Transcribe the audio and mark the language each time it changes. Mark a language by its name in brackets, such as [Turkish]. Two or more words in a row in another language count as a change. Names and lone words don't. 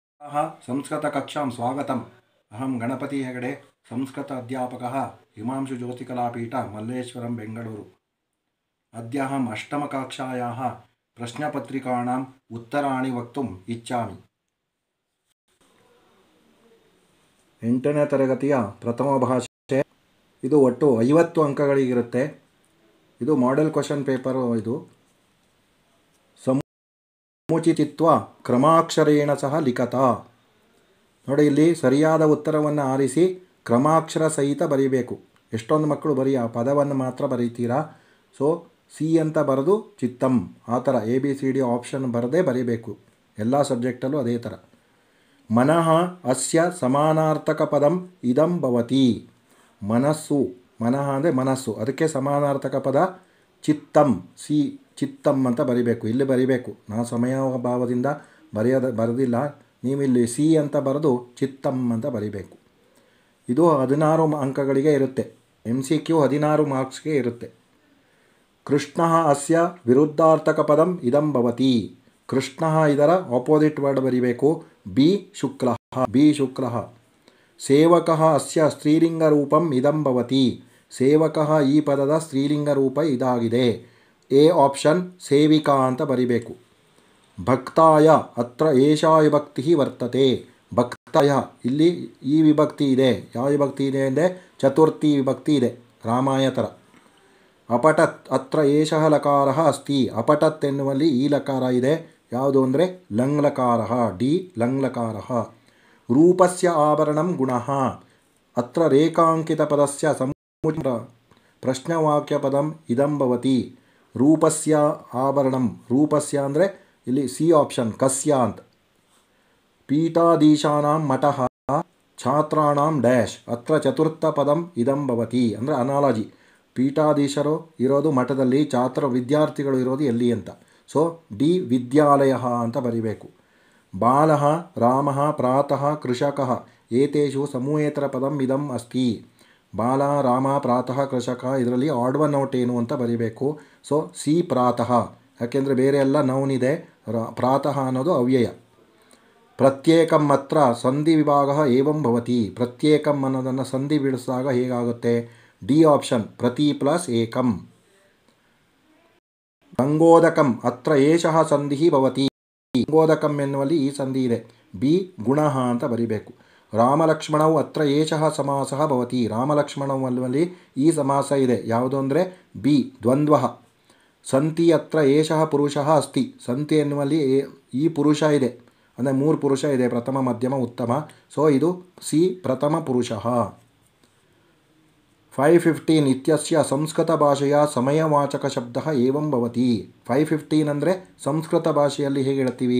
[Sanskrit] संस्कृतकक्षां स्वागतम्। अहं गणपति हेगडे, संस्कृत अध्यापकः, हिमांशुज्योतिकलापीठ, मल्लेश्वरं, बेङ्गळूरु। अद्य अहम् अष्टमकक्षायाः प्रश्नपत्रिकाणाम् उत्तराणि वक्तुम् इच्छामि। [Kannada] 8ನೇ ತರಗತಿಯ ಪ್ರಥಮ ಭಾಷೆ ಇದು ಒಟ್ಟು 50 ಅಂಕಗಳಿಗಿರುತ್ತೆ. [English] ಇದು model question paper. [Sanskrit] ಇದು ಸಮುಚಿತತ್ವ ಕ್ರಮಾಕ್ಷರೇಣ ಸಹ ಲಿಖತ. [Kannada] ನೋಡಿ, ಇಲ್ಲಿ ಸರಿಯಾದ ಉತ್ತರವನ್ನು ಆರಿಸಿ ಕ್ರಮಾಕ್ಷರ ಸಹಿತ ಬರೀಬೇಕು. ಎಷ್ಟೊಂದು ಮಕ್ಕಳು ಬರೀ ಆ ಪದವನ್ನು ಮಾತ್ರ ಬರೀತೀರಾ. ಸೊ ಸಿ ಅಂತ ಬರೆದು ಚಿತ್ತಂ, ಆ ಥರ ABCD ಆಪ್ಷನ್ ಬರದೇ ಬರೀಬೇಕು. ಎಲ್ಲ ಸಬ್ಜೆಕ್ಟಲ್ಲೂ ಅದೇ ಥರ. [Sanskrit] ಮನಃ ಅಸ್ಯ ಸಮಾನಾರ್ಥಕ ಪದಂ ಇದಂ ಭವತಿ. [Kannada] ಮನಸ್ಸು, ಮನಃ ಅಂದರೆ ಮನಸ್ಸು, ಅದಕ್ಕೆ ಸಮಾನಾರ್ಥಕ ಪದ ಚಿತ್ತಂ. ಸಿ ಚಿತ್ತಂ ಅಂತ ಬರಿಬೇಕು. ಇಲ್ಲಿ ಬರಿಬೇಕು. ನಾ ಸಮಯಾಭಾವದಿಂದ ಬರೆದಿಲ್ಲ. ನೀವಿಲ್ಲಿ ಸಿ ಅಂತ ಬರೆದು ಚಿತ್ತಂ ಅಂತ ಬರಿಬೇಕು. ಇದು 16 ಅಂಕಗಳಿಗೆ ಇರುತ್ತೆ. MCQ 16 ಮಾರ್ಕ್ಸ್ಗೆ ಇರುತ್ತೆ. [Sanskrit] ಕೃಷ್ಣ ಅಸ್ಯ ವಿರುದ್ಧಾರ್ಥಕ ಪದಂ ಇದಂ ಭವತಿ. [Kannada] ಕೃಷ್ಣ ಇದರ [English] opposite word [Kannada] ಬರಿಬೇಕು. ಬಿ ಶುಕ್ಲಃ. [Sanskrit] ಸೇವಕಃ ಅಸ್ಯ ಸ್ತ್ರೀಲಿಂಗ ರೂಪಂ ಇದಂ ಭವತಿ. [Kannada] ಸೇವಕಃ ಈ ಪದದ ಸ್ತ್ರೀಲಿಂಗ ರೂಪ ಇದಾಗಿದೆ. ಎ ಆಪ್ಷನ್ ಸೇವಿಕಾ ಅಂತ ಬರಿಬೇಕು. [Sanskrit] ಭಕ್ತಾಯ ಅತ್ರ ಏಷಾ ವಿಭಕ್ತಿ ವರ್ತತೆ. [Kannada] ಭಕ್ತಾಯ ಇಲ್ಲಿ ಈ ವಿಭಕ್ತಿ ಇದೆ. ಯಾವ ವಿಭಕ್ತಿ ಇದೆ ಅಂದರೆ ಚತುರ್ಥಿ ವಿಭಕ್ತಿ ಇದೆ, ರಾಮಾಯ ಥರ. [Sanskrit] ಅಪಟತ್ ಅತ್ರ ಏಷಃ ಲಕಾರಃ ಅಸ್ತಿ. [Kannada] ಅಪಟತ್ ಎನ್ನುವಲ್ಲಿ ಈ ಲಕಾರ ಇದೆ. ಯಾವುದು ಅಂದರೆ ಲಂಗ್ಲಕಾರ. [Sanskrit] ಡಿ ಲಂಗ್ಲಕಾರ. ರೂಪಸ್ಯ ಆಭರಣಂ ಗುಣಃ. ಅತ್ರ ರೇಖಾಂಕಿತ ಪದಸ್ಯ ಸಮುಚಿತ ಪ್ರಶ್ನವಾಕ್ಯ ಪದಂ ಇದಂ ಭವತಿ. ರೂಪಸ್ಯ ಆಭರಣಂ. [Kannada] ರೂಪಸ್ಯ ಅಂದರೆ ಇಲ್ಲಿ ಸಿ ಆಪ್ಷನ್ ಕಸ್ಯ ಅಂತ. [Sanskrit] ಪೀಠಾಧೀಶಾನಾಂ ಮಠಃ ಛಾತ್ರಾಣಾಂ ಡ್ಯಾಶ್. ಅತ್ರ ಚತುರ್ಥ ಪದಂ ಇದಂ ಭವತಿ. [Kannada] ಅಂದರೆ ಅನಾಲಜಿ. ಪೀಠಾಧೀಶರು ಇರೋದು ಮಠದಲ್ಲಿ, ವಿದ್ಯಾರ್ಥಿಗಳು ಇರೋದು ಎಲ್ಲಿ ಅಂತ. ಸೊ ಡಿ ವಿದ್ಯಾಲಯ ಅಂತ ಬರಿಬೇಕು. [Sanskrit] ಬಾಲಃ ರಾಮಃ ಪ್ರಾತಃ ಕೃಷಕಃ ಏತೇಷು ಸಮೂಹೇತರ ಪದಂ ಇದಂ ಅಸ್ತಿ. [Kannada] ಬಾಲ, ರಾಮ, ಪ್ರಾತಃ, ಕೃಷಕ ಇದರಲ್ಲಿ [English] odd one out [Kannada] ಏನು ಅಂತ ಬರಿಬೇಕು. ಸೊ ಸಿ ಪ್ರಾತಃ. ಯಾಕೆಂದರೆ ಬೇರೆ ಎಲ್ಲ ನೌನ್ ಇದೆ. ಪ್ರಾತಃ ಅನ್ನೋದು ಅವ್ಯಯ. [Sanskrit] ಪ್ರತ್ಯೇಕಂ ಅತ್ರ ಸಂಧಿ ವಿಭಾಗ ಏವಂ ಭವತಿ. [Kannada] ಪ್ರತ್ಯೇಕಂ ಅನ್ನೋದನ್ನು ಸಂಧಿ ಬಿಡಿಸಿದಾಗ ಹೇಗಾಗುತ್ತೆ? [Sanskrit] ಡಿ ಆಪ್ಷನ್ ಪ್ರತಿ ಪ್ಲಸ್ ಏಕಂ. ಗಂಗೋದಕಂ ಅತ್ರ ಏಷಃ ಸಂಧಿ ಭವತಿ. [Kannada] ಗಂಗೋದಕಂ ಎನ್ನುವಲ್ಲಿ ಈ ಸಂಧಿ ಇದೆ. ಬಿ ಗುಣಃ ಅಂತ ಬರಿಬೇಕು. [Sanskrit] ರಾಮಲಕ್ಷ್ಮಣವು ಅತ್ರ ಏಷಃ ಸಮಾಸಃ ಭವತಿ. [Kannada] ರಾಮಲಕ್ಷ್ಮಣವಲ್ಲಿ ಈ ಸಮಾಸ ಇದೆ. ಯಾವುದು ಅಂದರೆ [Sanskrit] ಬಿ ದ್ವಂದ್ವ. ಸಂತಿ ಅತ್ರ ಏಷಃ ಪುರುಷಃ ಅಸ್ತಿ. [Kannada] ಸಂತಿ ಎನ್ನುವಲ್ಲಿ ಈ ಪುರುಷ ಇದೆ, ಅಂದರೆ 3 ಪುರುಷ ಇದೆ, ಪ್ರಥಮ, ಮಧ್ಯಮ, ಉತ್ತಮ. ಸೊ ಇದು ಸಿ ಪ್ರಥಮ ಪುರುಷಃ. [Sanskrit] 515 ಇತ್ಯಸ್ಯ [Kannada] ಸಂಸ್ಕೃತ ಭಾಷೆಯ [Sanskrit] ಸಮಯವಾಚಕ ಶಬ್ದ ಏವಂ ಭವತಿ. [Kannada] 515 ಅಂದರೆ ಸಂಸ್ಕೃತ ಭಾಷೆಯಲ್ಲಿ ಹೇಗೆ ಹೇಳ್ತೀವಿ?